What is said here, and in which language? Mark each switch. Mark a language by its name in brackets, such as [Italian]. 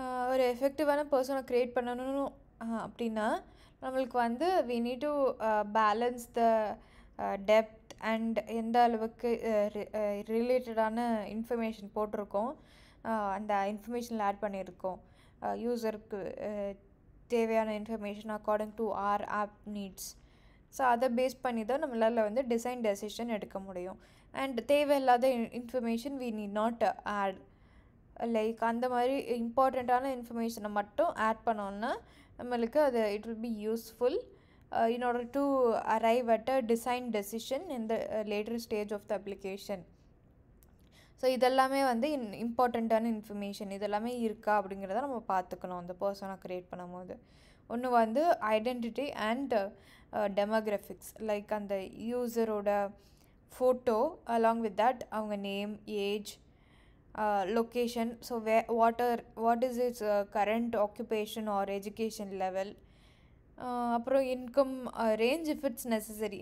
[Tamil] ஒரு எஃபெக்டிவான பர்சனை க்ரியேட் பண்ணணும் அப்படின்னா நம்மளுக்கு வந்து [English] we need to balance the depth [Tamil] and எந்த அளவுக்கு ரிலேட்டடான இன்ஃபர்மேஷன் போட்டிருக்கோம், அந்த இன்ஃபர்மேஷனில் ஆட் பண்ணியிருக்கோம். யூஸருக்கு தேவையான information according to R app needs. So அதை பேஸ் பண்ணி தான் நம்மளால் வந்து டிசைன் டெசிஷன் எடுக்க முடியும். அண்ட் தேவையில்லாத information [English] we need not add. [Tamil] Like அந்த மாதிரி இம்பார்ட்டண்ட்டான இன்ஃபர்மேஷனை மட்டும் ஆட் பண்ணோன்னா நம்மளுக்கு அது it will be useful [English] in order to arrive at a design decision in the later stage of the application. [Tamil] So இதெல்லாமே வந்து இம்பார்ட்டண்ட்டான இன்ஃபர்மேஷன் இதெல்லாமே இருக்கா அப்படிங்கிறத நம்ம பார்த்துக்கணும் அந்த பர்சனை க்ரியேட் பண்ணும்போது. ஒன்று வந்து ஐடென்டிட்டி அண்ட் டெமோகிராஃபிக்ஸ், லைக் அந்த யூஸரோட ஃபோட்டோ அலாங் வித் தட் அவங்க name, age, location, so what is it's current occupation R education level, அப்புறம் income range if it's necessary.